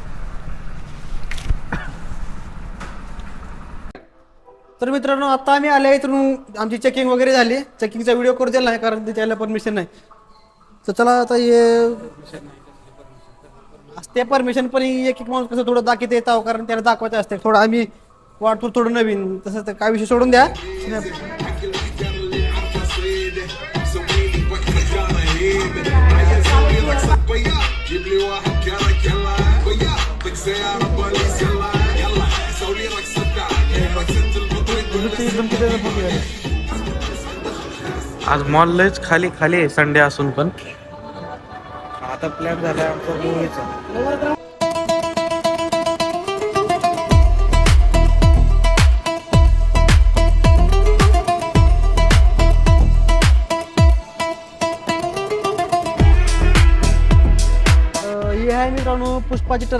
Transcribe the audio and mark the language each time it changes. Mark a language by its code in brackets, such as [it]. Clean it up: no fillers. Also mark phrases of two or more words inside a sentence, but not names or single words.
[mr] तर मित्रांनो आता आम्ही आले इथून आमची चेकिंग वगैरे झाली. चेकिंगचा व्हिडिओ करू दिला नाही कारण त्याला परमिशन नाही. तर चला आता हे असते परमिशन पण एक एक माणूस कसं थोडं दाखवता येतं कारण त्याला दाखवायचं असते. थोडं आम्ही वाटतो थोडं नवीन तसं तर काय विषय सोडून द्या. [ar] جيب لي واحد كرك يلا ويا طق سيارة بوليس يلا يلا سوي لي رقصة تعال رقصة البطريق [mr] एकदम आज मॉल लयच खाली खाली आहे संडे असून पण. आता प्लॅन झाला आमचा मूवीचा. ही आहे मित्रांनो पुष्पाची ट्रक.